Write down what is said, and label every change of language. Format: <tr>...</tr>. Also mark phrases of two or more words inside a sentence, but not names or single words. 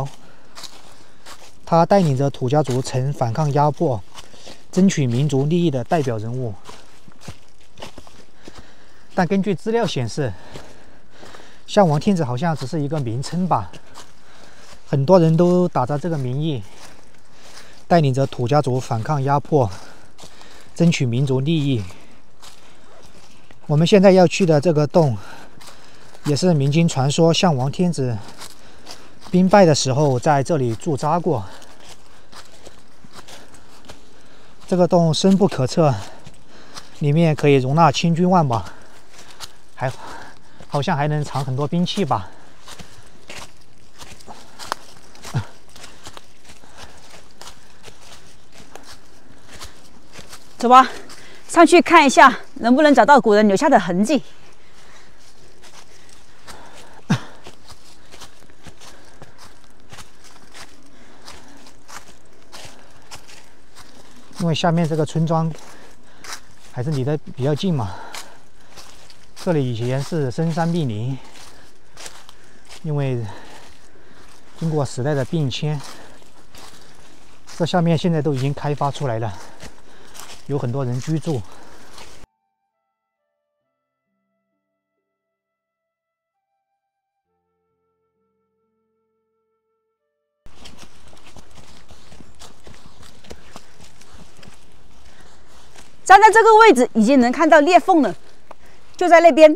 <zh>他帶領着土家族曾反抗壓迫、爭取民族利益的代表人物。但根據資料顯示，項王天子好像只是一個名稱吧，很多人都打着這個名義，帶領着土家族反抗壓迫，爭取民族利益。我們現在要去的這個洞，也是民間傳說項王天子兵敗的時候在這裡駐紮過。這個洞深不可測，裡面可以容納千軍萬馬，好像還能藏很多兵器吧。走吧，上去看一下，能不能找到古人留下的痕迹。因为下面這個村莊還是離得比較近嘛，這裡以前是深山密林，因為經過時代的變遷，這下面現在都已經開發出來了，有很多人居住。站在這個位置，已經能看到裂縫了，就在那邊。</zh>